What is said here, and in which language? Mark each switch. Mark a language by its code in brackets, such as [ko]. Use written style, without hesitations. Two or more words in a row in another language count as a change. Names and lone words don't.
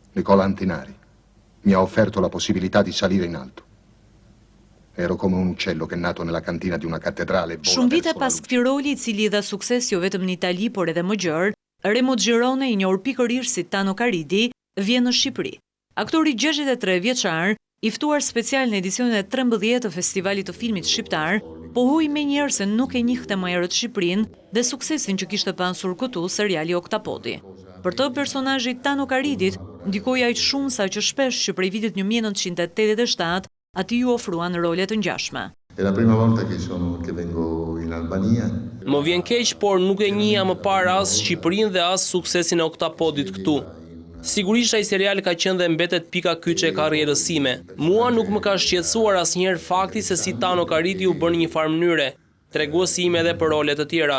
[it] Nicola Antinari mi ha offerto la possibilità di salire in alto. Ero come un uccello che è nato nella cantina di una cattedrale. [sq] Shumë vite pas këtij roli, i cili dha sukses jo vetëm në Itali, por edhe më gjerë, Remo Girone, i njohur pikërisht si Tano Karidi, vjen në Shqipëri. Aktori 63 vjeçar, i ftuar special në edicionin e 13 të Festivalit të Filmit Shqiptar, pohoi menjëherë se nuk e njihte më herët Shqipërinë dhe suksesin që kishte pasur këtu seriali Oktapodi. Për të personazhi Tano Karidit ndikoi aq shumë sa që shpesh që prej vitit 1987 ati ju ofruan role të ngjashme. [it] È la prima volta che vengo in Albania. [sq] Më vjen keq, por nuk e njihja më parë as Shqipërinë dhe as suksesin e Oktapodit këtu. Sigurisht ai serial ka qenë dhe mbetet pika kyçe e karrierës sime. Mua nuk më ka shqetësuar asnjëherë fakti se si Tano Karidi u bën në një farë mënyre, treguesi im edhe për role të tjera.